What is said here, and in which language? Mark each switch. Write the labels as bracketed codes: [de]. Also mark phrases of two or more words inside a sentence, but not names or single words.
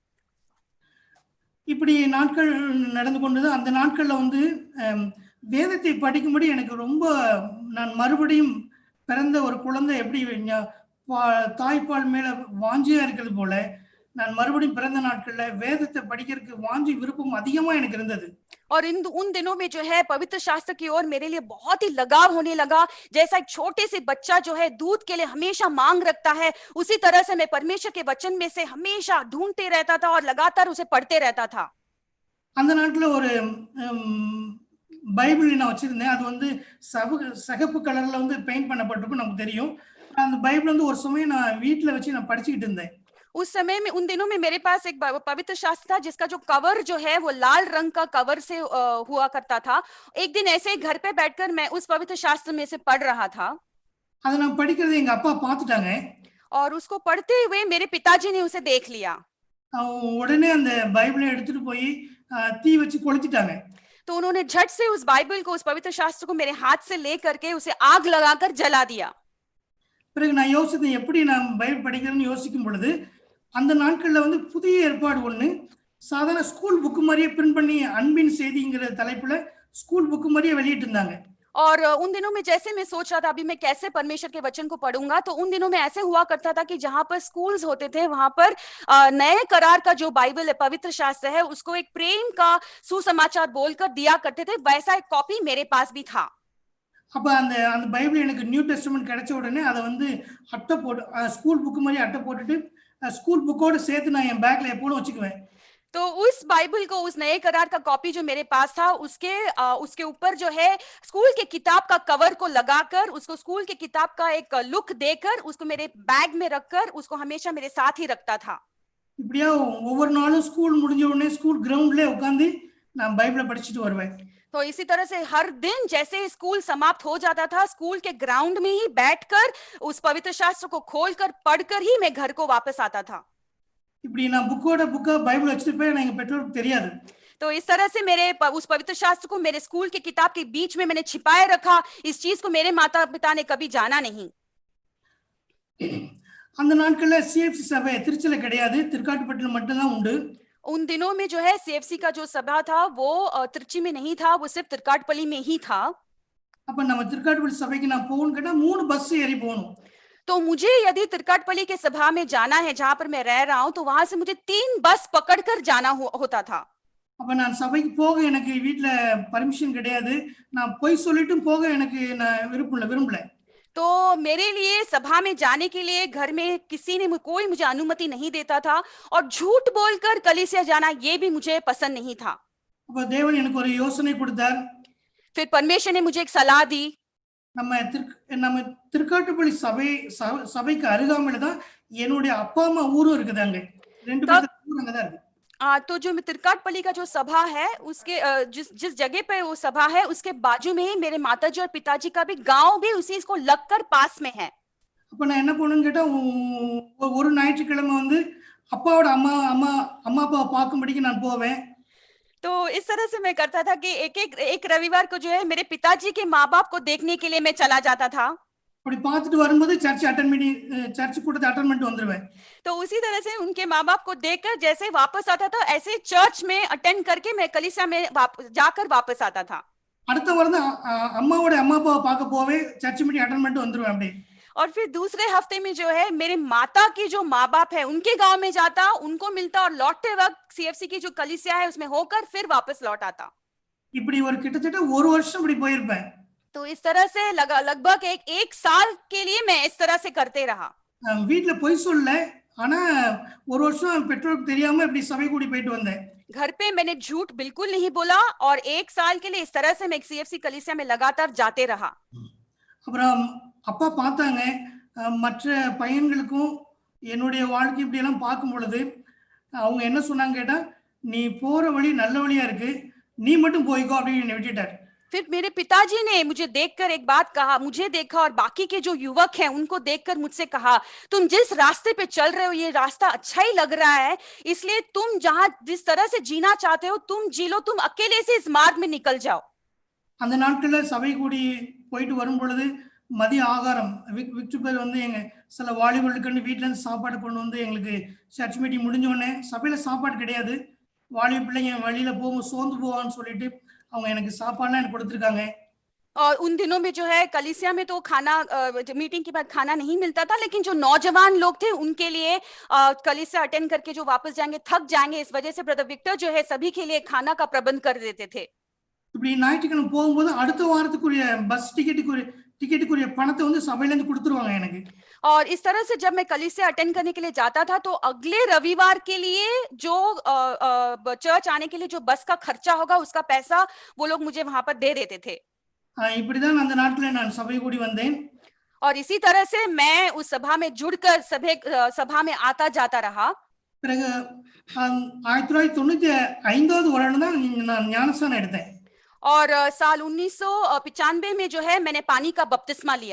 [ta] இப்படி நாட்கள் நடந்து கொண்டது. அந்த நாட்கள்ல வந்து வேதத்தை படிக்கும்படி எனக்கு ரொம்ப, நான் மறுபடியும் பிறந்த ஒரு குழந்தை எப்படி தாய்ப்பால் மேல வாஞ்சியா இருக்கிறது போல நான் மறுபடியும் பிறந்த நாட்கள்ல வேதத்தை படிக்கிறதுக்கு வாஞ்சி விருப்பம் அதிகமா எனக்கு இருந்தது. [hi] और उन दिनों में जो है पवित्र शास्त्र की ओर मेरे लिए बहुत ही लगाव होने लगा। जैसा एक छोटे से बच्चा जो है दूध के लिए हमेशा मांग रखता है, उसी तरह से मैं परमेश्वर के वचन में से हमेशा ढूंढते रहता था और लगातार उसे पढ़ते रहता था। [ta] அந்த நாட்டுல ஒரு பைபிள் நான் வச்சிருந்தேன். அது வந்து சகப்பு கலர்ல வந்து பெயிண்ட் பண்ணப்பட்டிருக்கும், நமக்கு தெரியும். அந்த பைபிள் வந்து ஒரு சமயம் நான் வீட்டுல வச்சு நான் படிச்சுக்கிட்டு இருந்தேன். [hi] उस समय में उन दिनों में मेरे पास एक पवित्र शास्त्र था जिसका जो कवर जो है वो लाल रंग का कवर से हुआ करता था। एक दिन ऐसे ही घर पे बैठकर मैं उस पवित्र शास्त्र में से पढ़ रहा था। [ta] அதை நான் படிக்கிறது எங்க அப்பா பார்த்துட்டாங்க. [hi] और उसको पढ़ते हुए मेरे पिताजी ने उसे देख लिया। [ta] உடனே அந்த பைபிளை எடுத்துட்டு போய் தீ வச்சு கொளுத்திட்டாங்க. [hi] तो उन्होंने झट से उस बाइबल को, उस पवित्र शास्त्र को मेरे हाथ से लेकर के उसे आग लगाकर जला दिया। [ta] பிறகு நான் யோசித்தேன், எப்படி நான் பைபிள் படிக்கிறேன்னு யோசிக்கும் பொழுது அந்த நாட்கள்ல வந்து புதிய ஏற்பாடு ஒண்ணு சாதாரண [en] school book [ta] மாதிரியே பிரிண்ட் பண்ணி அன்பின் செய்திங்கிற தலைப்புல [en] school book [ta] மாதிரியே வெளியிட்டு இருந்தாங்க. [hi] और उन दिनों में जैसे मैं सोच रहा था अभी मैं कैसे परमेश्वर के वचन को पढ़ूंगा, तो उन दिनों में ऐसे हुआ करता था कि जहां पर स्कूल्स होते थे वहां पर नए करार का जो बाइबल है, पवित्र शास्त्र है, उसको एक प्रेम का सुसमाचार बोलकर दिया करते थे। वैसा एक कॉपी मेरे पास भी था। [ta] அப்ப அந்த அந்த பைபிள் எனக்கு [en] New Testament [ta] கிடைச்ச உடனே அதை வந்து அட்டை போட்டு [en] school book [ta] மாதிரி அட்டை போட்டுட்டு ஸ்கூல் புக்கோட சேர்த்து நான் என் பேக்ல எப்பவும் வச்சுக்குவேன். [hi] तो उस बाइबल को, उस नए करार का कॉपी जो मेरे पास था, उसके ऊपर जो है स्कूल के किताब का कवर को लगाकर, उसको स्कूल के किताब का एक लुक देकर उसको मेरे बैग में रखकर उसको हमेशा मेरे साथ ही रखता था। [ta] இப்படியா ஒவ்வொரு நாளும் ஸ்கூல் முடிஞ்ச உடனே ஸ்கூல் கிரவுண்ட்ல உட்கார்ந்து நான் பைபிளை படிச்சுட்டு வருவேன். [hi] तो इसी तरह से हर दिन जैसे स्कूल समाप्त हो जाता था, स्कूल के ग्राउंड में ही बैठकर उस पवित्र शास्त्र को खोलकर पढ़कर ही मैं घर को वापस आता था। [ta] இப்படி நான் புக்கா பைபிள் வச்சிட்டு போய் எங்க பெற்றோருக்கு தெரியாது. [hi] तो इस तरह से मेरे उस पवित्र शास्त्र को मेरे स्कूल के किताब के बीच में मैंने छिपाए रखा। इस चीज को मेरे माता पिता ने कभी जाना नहीं। [ta] அந்த நாட்கள்ல சிஎஃப்சி சபை திருச்சில கிடையாது, திருக்காட்டுப்பட்டில மட்டும் தான் உண்டு. [hi] उन दिनों में जो है सीएफसी का जो सभा था वो त्रिची में नहीं था, वो सिर्फ तिरकाटपल्ली में ही था। [ta] அப்ப நம்ம திருக்காட்டுப்பள்ளி சபைக்கு நான் போகணும் கேட்டா 3 பஸ் ஏறி போகணும். [hi] तो मुझे यदि तिरकाटपल्ली के सभा में जाना है जहां पर मैं रह रहा हूं, तो वहां से मुझे 3 बस पकड़कर जाना होता था। [ta] அப்ப நான் சபைக்கு போக எனக்கு வீட்ல பர்மிஷன் கிடையாது. நான் போய் சொல்லிட்டும் போக எனக்கு நான் விரும்பல. [hi] तो मेरे लिए सभा में जाने के लिए घर में किसी ने कोई मुझे अनुमति नहीं देता था, और झूठ बोलकर कलीसिया जाना ये भी मुझे पसंद नहीं था। [ta] அப்ப தேவன் எனக்கு ஒரு யோசனை கொடுத்தார். [hi] फिर परमेश्वर ने मुझे एक सलाह दी। [ta] நம்ம திருக்காட்டுப்பள்ளி சபைக்கு அருகாமையில தான் என்னுடைய அப்பா அம்மா ஊரும் இருக்குதாங்க. 2 பேரும் அங்கதான் இருக்கு. [hi] तो जो तिरकाटपल्ली का जो सभा है उसके जिस जगह पे वो सभा है उसके बाजू में ही मेरे माताजी और पिताजी का भी गांव भी उसी इसको लगकर पास में है। [ta] அப்ப நான் என்ன பண்ணுவேன்னு கேட்டா ஒரு ஞாயிற்றுக்கிழமை வந்து அப்பாவோட அம்மா அப்பாவை பார்க்கும்படிக்கு நான் போவேன். [hi] तो इस तरह से मैं करता था कि एक रविवार को जो है मेरे पिताजी के माँ बाप को देखने के लिए मैं चला जाता था। [ta] அப்படி பார்த்துட்டு வரும்போது சர்ச் கூட்டத்தை அட்டெண்ட் பண்ணிட்டு வந்துருவேன். [hi] तो उसी तरह से उनके माँ बाप को देखकर जैसे वापस आता था, ऐसे चर्च में अटेंड करके मैं कलीसिया में जाकर वापस आता था। [ta] அடுத்த வாரம் அம்மாவோட அம்மா அப்பாவை பார்க்க போவேன், [en] church meeting attend [ta] பண்ணிட்டு வந்துருவேன் அப்படியே. [hi] और फिर दूसरे हफ्ते में जो है मेरे माता की जो माँ बाप है उनके गांव में जाता, उनको मिलता, और लौटते वक्त सीएफसी की जो कलीसिया है उसमें होकर फिर वापस लौट आता। [ta] இப்படி ஒரு கிட்டத்தட்ட ஒரு வருஷம் இப்படி போயிருப்பேன். [hi] तो इस तरह से लगभग एक साल के लिए मैं इस तरह से करते रहा। [ta] வீட்ல போய் சொல்லல, ஆனா ஒரு வருஷம் பெற்றோருக்கு தெரியாம இப்படி சபை கூடி போயிட்டு வந்தேன். [hi] घर पे मैंने झूठ बिल्कुल नहीं बोला, और 1 साल के लिए इस तरह से मैं सीएफसी कलीसिया में लगातार जाते रहा। [ta] அப்புறம் அப்பா பார்த்தாங்க. மற்ற பையன்களுக்கும் என்னுடைய வாழ்க்கை இப்படி எல்லாம் பார்க்கும் பொழுது அவங்க என்ன சொன்னாங்க கேட்டா, நீ போற வழி நல்ல வழியா இருக்கு, நீ மட்டும் போய்க்கோ அப்படின்னு என்னை விட்டுட்டார். [hi] फिर मेरे पिताजी ने मुझे देखकर एक बात कहा, मुझे देखा और बाकी के जो युवक हैं उनको देखकर मुझसे कहा, तुम जिस रास्ते पे चल रहे हो ये रास्ता अच्छा ही लग रहा है, इसलिए तुम जहां जिस तरह से जीना चाहते हो तुम जी लो, तुम अकेले से इस मार्ग में निकल जाओ। [ta] அந்த நாட்கள்ல சபை கூடி போயிட்டு வரும் பொழுது மதிய ஆகாரம் விக்டர் வந்து எங்க சில வாலிபர்களுக்கு வீட்டுல இருந்து சாப்பாடு கொண்டு வந்து எங்களுக்கு [en] church meeting [ta] முடிஞ்ச உடனே, சபையில சாப்பாடு கிடையாது, வாலிப பிள்ளைங்க வழியில போகும் சோர்ந்து போவான்னு சொல்லிட்டு அவங்க எனக்கு சாப்பாடுலாம் எனக்கு கொடுத்துருக்காங்க. [hi] और उन दिनों में जो है कलीसिया में तो खाना मीटिंग के बाद खाना नहीं मिलता था, लेकिन जो नौजवान लोग थे उनके लिए कलीसिया अटेंड करके जो वापस जाएंगे थक जाएंगे, इस वजह से ब्रदर विक्टर जो है सभी के लिए खाना का प्रबंध कर देते थे। [ta] இப்படி ஞாயிற்றுக்கிழமை போகும்போது அடுத்த வாரத்துக்குரிய பஸ் டிக்கெட்டுக்குரிய பணத்தை வந்து சபையிலேருந்து கொடுத்துருவாங்க எனக்கு. [hi] और इस तरह से जब मैं कलीसिया अटेंड करने के लिए जाता था तो अगले रविवार के लिए जो चर्च आने के लिए जो बस का खर्चा होगा उसका पैसा वो लोग मुझे वहां पर दे देते थे। [ta] இப்படிதான் அந்த நாட்களில் நான் சபை கூடி வந்தேன். [hi] और इसी तरह से मैं उस सभा में जुड़कर सभा में आता जाता रहा। [ta] பிறகு 1995வது வருடம் தான் நான் ஞானஸ்நானம் எடுத்தேன். [hi] और साल 1995 में जो है मैंने पानी का बपतिस्मा लिया।